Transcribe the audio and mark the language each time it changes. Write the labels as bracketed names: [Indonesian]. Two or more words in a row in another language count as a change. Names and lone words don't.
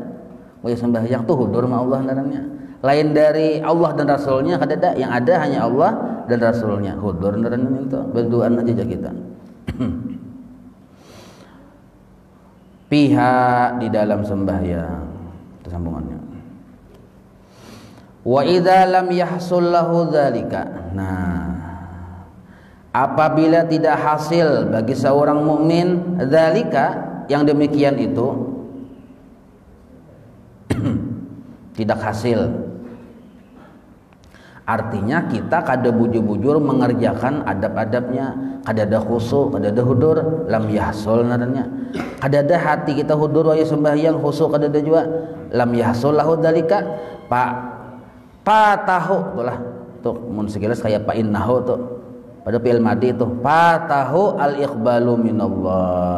[Banjar] Wah sembahyang tuh [Arabic] حضور مع الله [Banjar] naranya, lain dari Allah dan Rasulnya kadada, yang ada hanya Allah dan Rasulnya, hudur naranya itu berduaan aja kita. [Indonesian] Pihak di dalam sembahyang itu sambungannya. [Arabic] وإذا لم يحصل له ذلك, [Indonesian] nah apabila tidak hasil bagi seorang mukmin dzalika yang demikian itu [Banjar] tidak hasil, artinya kita kada bujur-bujur mengerjakan adab-adabnya, kada ada khusyuk, kada ada hudur, [Arabic] لم يحصل [Banjar] naranya, kada ada hati kita hudur waya sembahyang khusyuk kada ada juga, [Arabic] لم يحصل له ذلك [Banjar] tahu itulah tuh mun sekilas kayak pa innahu tuh pada [Arabic] فعل ماضي [Banjar] itu tahu [Arabic] الإقبال من الله.